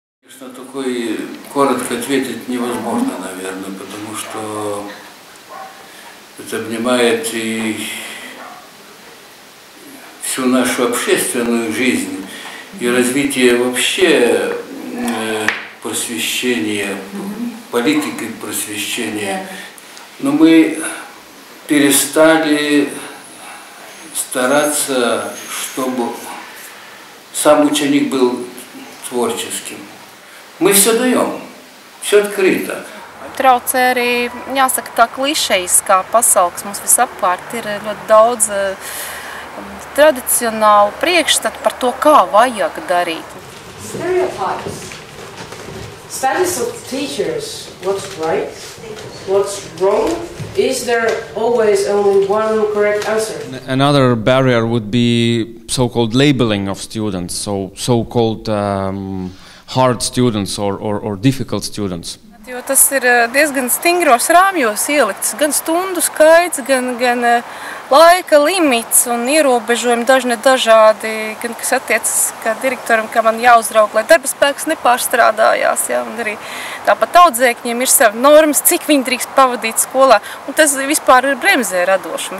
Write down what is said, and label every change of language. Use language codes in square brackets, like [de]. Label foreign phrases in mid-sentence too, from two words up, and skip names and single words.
[ru] Такой коротко ответить невозможно, наверное, потому что это обнимает и всю нашу общественную жизнь и развитие вообще просвещения, политики просвещения. Но мы перестали стараться, чтобы сам ученик был tворческим. Мы все даем, все открыто. [lv] Traucē arī, jāsaka, tā klišejiskā pasaule, kas mums visapkārt ir ļoti daudz tradicionālu priekšstatu par to, kā vajag darīt. [en] Stereotypes. Status of teachers. What's right? What's wrong? Is there always only one correct answer? Another barrier would be so-called labeling of students, so-called hard students or difficult students. [lv] Jo tas ir diezgan stingros rāmjos ielikts, gan stundu skaits, gan laika limits un ierobežojumi dažādi, gan kas attiecas kā direktoram, kā man jāuzraug, lai darba spēks nepārstrādājās, ja, un arī tāpat audzēkņiem ir savi normas, cik viņi drīkst pavadīt skolā, un tas vispār ir bremzē radošumu.